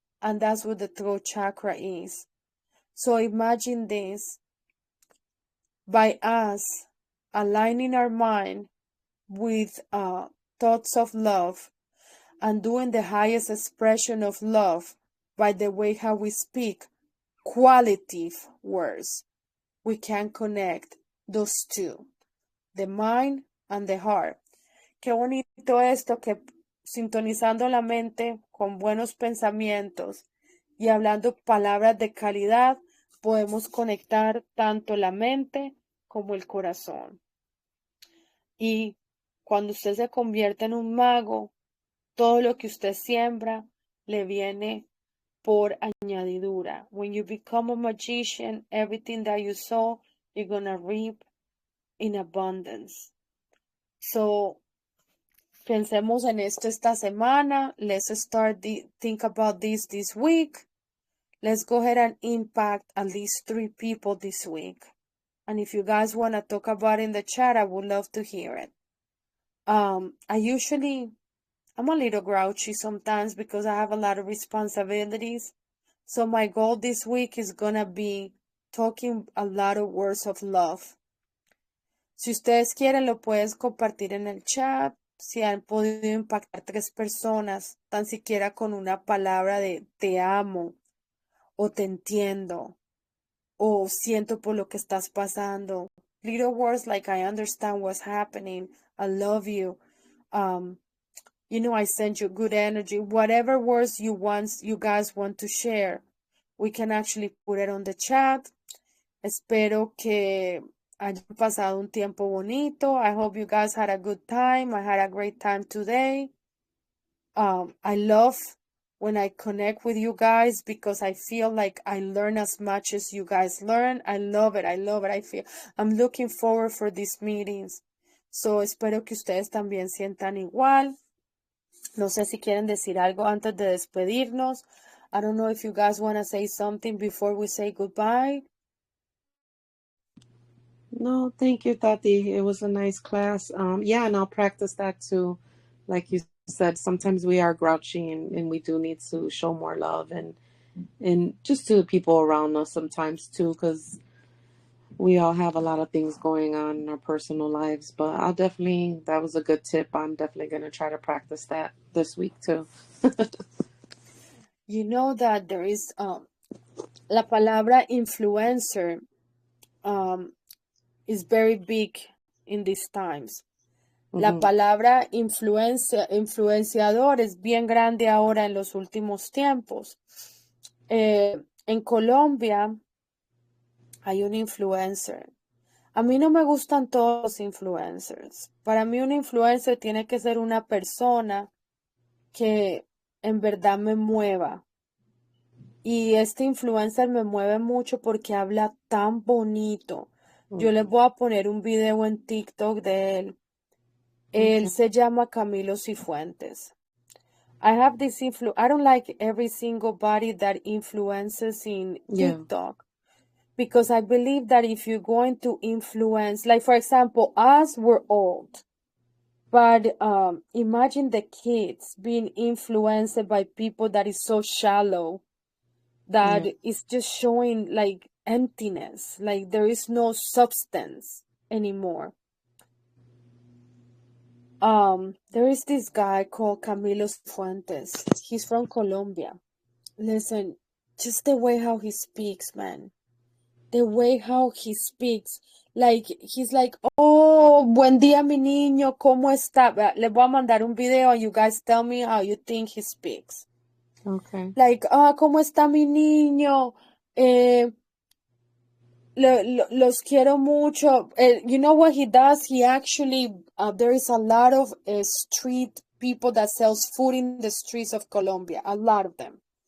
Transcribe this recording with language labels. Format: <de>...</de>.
<en>and that's what the throat chakra is. So imagine this, by us aligning our mind with thoughts of love and doing the highest expression of love by the way how we speak, qualitative words, we can connect those two, the mind and the heart.</en> <es>Qué bonito esto, que sintonizando la mente con buenos pensamientos y hablando palabras de calidad, podemos conectar tanto la mente como el corazón. Y cuando usted se convierte en un mago, todo lo que usted siembra le viene por añadidura.</es> <en>When you become a magician, everything that you sow, you're gonna reap in abundance.</en> <es>So, pensemos en esto esta semana.</es> <en>Let's think about this week. Let's go ahead and impact at least 3 people this week. And if you guys want to talk about it in the chat, I would love to hear it. I'm a little grouchy sometimes because I have a lot of responsibilities. So my goal this week is gonna be talking a lot of words of love.</en> <es>Si ustedes quieren, lo puedes compartir en el chat. Si han podido impactar 3 personas, tan siquiera con una palabra de te amo, o te entiendo, o siento por lo que estás pasando.</es> <en>Little words like I understand what's happening, I love you, I send you good energy. Whatever words you guys want to share, we can actually put it on the chat.</en> <es>Espero que hayan pasado un tiempo bonito.</es> <en>I hope you guys had a good time. I had a great time today. I love when I connect with you guys because I feel like I learn as much as you guys learn. I love it. I'm looking forward for these meetings.</en> <es>So espero que ustedes también sientan igual. No sé si quieren decir algo antes de despedirnos.</es> <en>I don't know if you guys want to say something before we say goodbye. No, thank you, Tati. It was a nice class. Yeah, and I'll practice that too. Like you said, sometimes we are grouchy and we do need to show more love and just to the people around us sometimes too, because we all have a lot of things going on in our personal lives. But that was a good tip. I'm definitely going to try to practice that this week too. You know that there is</en> <es>la palabra</es> <en>influencer is very big in these times.</en> <es>La palabra influenciador es bien grande ahora en los últimos tiempos. En Colombia hay un influencer. A mí no me gustan todos los influencers. Para mí un influencer tiene que ser una persona que en verdad me mueva. Y este influencer me mueve mucho porque habla tan bonito. Yo les voy a poner un video en TikTok de él. Él se llama Camilo Cifuentes.</es> <en>I don't like every single body that influences in TikTok. Because I believe that if you're going to influence, like for example, us, we're old. But imagine the kids being influenced by people that is so shallow, that is just showing like emptiness, like there is no substance anymore. There is this guy called Camilo Fuentes. He's from Colombia. Listen, just the way how he speaks, man. The way how he speaks. Like, he's like, oh,</en> <es>buen día, mi niño, ¿cómo está? Le voy a mandar un video</es> <en>and you guys tell me how you think he speaks. Okay.</en> <es>Like, ¿cómo está mi niño? Los quiero mucho.</es> <en>You know what he does? He actually, there is a lot of street people that sells food in the streets of Colombia. A lot of them.</en>